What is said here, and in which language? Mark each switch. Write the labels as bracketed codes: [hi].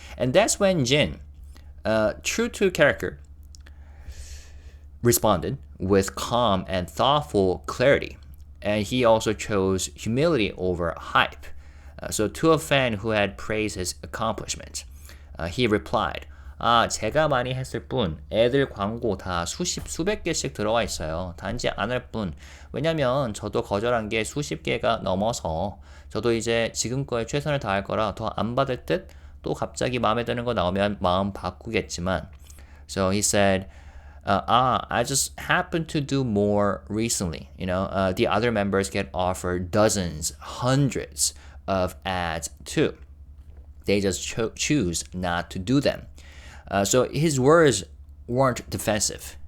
[en] And that's when Jin, true to character, responded with calm and thoughtful clarity. And he also chose humility over hype. So to a fan who had praised his accomplishment, he replied, [ko] 제가 많이 했을 뿐 애들 광고 다 수백 개씩 들어와 있어요. 단지 안 할 뿐. 왜냐면 저도 거절한 게 수십 개가 넘어서 저도 이제 지금 거에 최선을 다할 거라 더 안 받을 듯. 또 갑자기 마음에 드는 거 나오면 마음 바꾸겠지만. [en] So he said, I just happened to do more recently. The other members get offered dozens, hundreds of ads too. They just choose not to do them. So his words weren't defensive.